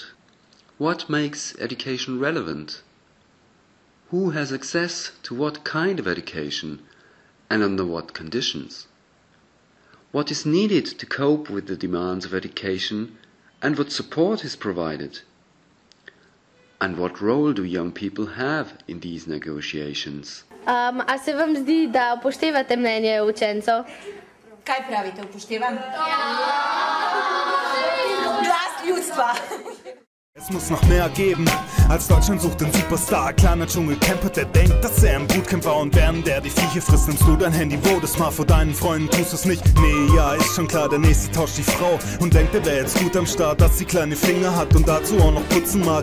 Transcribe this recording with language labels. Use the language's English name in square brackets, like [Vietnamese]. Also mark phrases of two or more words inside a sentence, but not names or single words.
[English] What makes education relevant? Who has access to what kind of education and under what conditions? What is needed to cope with the demands of education and what support is provided? And what role do young people have in these negotiations? [Slovenian] A se vam zdi, da upoštevate mnenje učencev? Kaj pravite, upoštevam? Glas ljudstva! [German] Es muss noch mehr geben, als Deutschland sucht den Superstar. Kleiner Dschungelcamper, der denkt, dass er im Bootcamp war und während der die Viecher frisst, nimmst du dein Handy, wo das mal vor deinen Freunden tust es nicht. Nee, ja, ist schon klar, der nächste tauscht die Frau und denkt, der wäre jetzt gut am Start, dass sie kleine Finger hat und dazu auch noch putzen mag.